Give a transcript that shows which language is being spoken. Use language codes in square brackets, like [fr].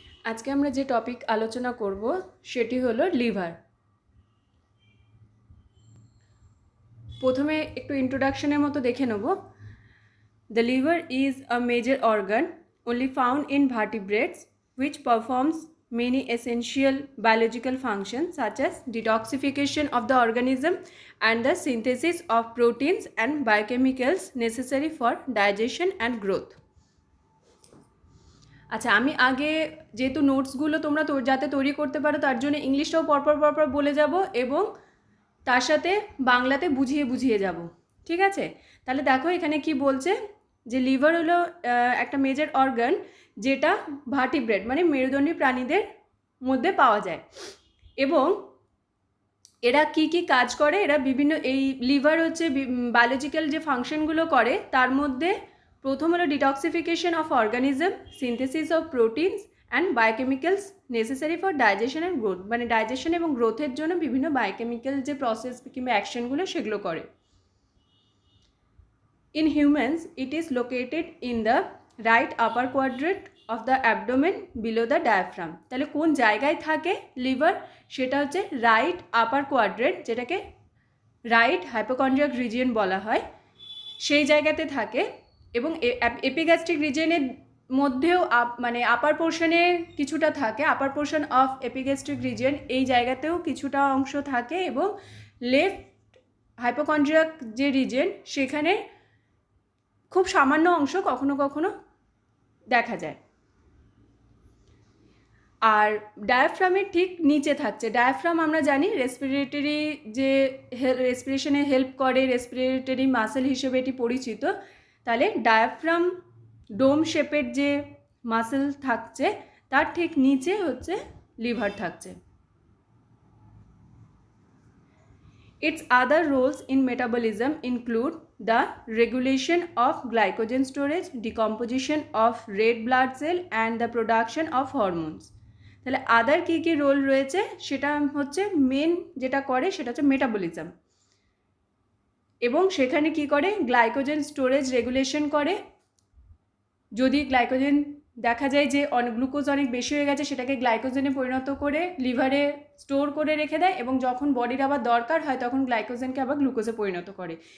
[bn] আজকে আমরা যে টপিক আলোচনা করব সেটি হলো লিভার। প্রথমে একটু ইন্ট্রোডাকশনের মতো দেখে নেব। [en] The liver is a major organ only found in vertebrates which performs many essential biological functions such as detoxification of the organism and the synthesis of proteins and biochemicals necessary for digestion and growth. [bn] আচ্ছা, আমি আগে যেহেতু নোটসগুলো তোমরা যাতে তৈরি করতে পারো তার জন্য ইংলিশটাও পরপর বলে যাব এবং তার সাথে বাংলাতে বুঝিয়ে যাব, ঠিক আছে? তাহলে দেখো এখানে কি বলছে, যে লিভার হলো একটা মেজর অর্গান যেটা ভার্টিব্রেট মানে মেরুদণ্ডী প্রাণীদের মধ্যে পাওয়া যায়। এবং এরা কি কাজ করে, এরা বিভিন্ন এই লিভার হচ্ছে বায়োলজিক্যাল যে ফাংশনগুলো করে তার মধ্যে প্রথম হলো [en] detoxification of organism, synthesis of proteins and biochemicals necessary for digestion and growth, [bn] মানে ডাইজেশন এবং গ্রোথের জন্য বিভিন্ন বায়োকেমিক্যাল যে প্রসেস কিংবা অ্যাকশনগুলো সেগুলো করে। [en] In humans, it is located in the right upper quadrant of the abdomen below the diaphragm. [bn] তাহলে কোন জায়গায় থাকে লিভার, সেটা হচ্ছে রাইট আপার কোয়াড্রেন্ট, যেটাকে রাইট হাইপোকন্ড্রিয়াক রিজিয়ন বলা হয়, সেই জায়গাতে থাকে। এবং এপিগ্যাস্ট্রিক রিজিয়নের মধ্যেও মানে আপার পোর্শনে কিছুটা থাকে, আপার পোর্শন অফ এপিগ্যাস্ট্রিক রিজিয়ন এই জায়গাতেও কিছুটা অংশ থাকে, এবং লেফট হাইপোকন্ড্রিয়াক যে রিজিয়ন সেখানে খুব সামান্য অংশ কখনো কখনো দেখা যায়। আর ডায়াফ্রামের ঠিক নিচে থাকছে। ডায়াফ্রাম আমরা জানি রেসপিরেটরি যে রেসপিরেশনে হেল্প করে, রেসপিরেটরি মাসেল হিসেবে এটি পরিচিত। তাহলে ডায়াফ্রাম ডোম শেপের যে মাসেল থাকছে তার ঠিক নিচে হচ্ছে লিভার থাকছে। [en] Its other roles in metabolism include the regulation of glycogen storage, decomposition of red blood cell and the production of hormones. [bn] তাহলে আদার কী রোল রয়েছে সেটা হচ্ছে মেন যেটা করে সেটা হচ্ছে মেটাবলিজম, এবং সেখানে কি করে গ্লাইকোজেন স্টোরেজ রেগুলেশন করে। যদি গ্লাইকোজেন দেখা যায় যে গ্লুকোজ অনেক বেশি হয়ে গেছে সেটাকে গ্লাইকোজেনে পরিণত করে লিভারে স্টোর করে রেখে দেয়, এবং যখন বডির আবার দরকার হয় তখন গ্লাইকোজেনকে আবার গ্লুকোজে পরিণত করে।